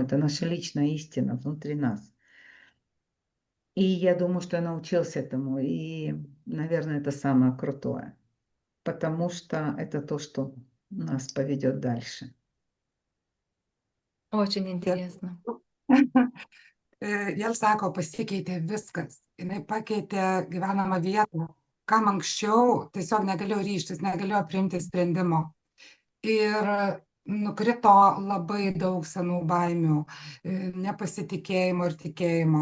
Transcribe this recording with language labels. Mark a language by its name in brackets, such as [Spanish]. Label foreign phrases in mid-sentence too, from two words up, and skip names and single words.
[Russian] Это наша личная истина внутри нас. И я думаю, что я научилась этому. И, наверное, это самое крутое. Потому что это то, что нас поведет дальше. Очень интересно. [Lithuanian] Jel sako, pasikeitė viskas. Jinai pakeitė gyvenamą vietą. Kam anksčiau tiesiog negalėjo ryžtis, negalėjo priimti sprendimo. Ir nukrito labai daug senų baimių, nepasitikėjimo ir tikėjimo.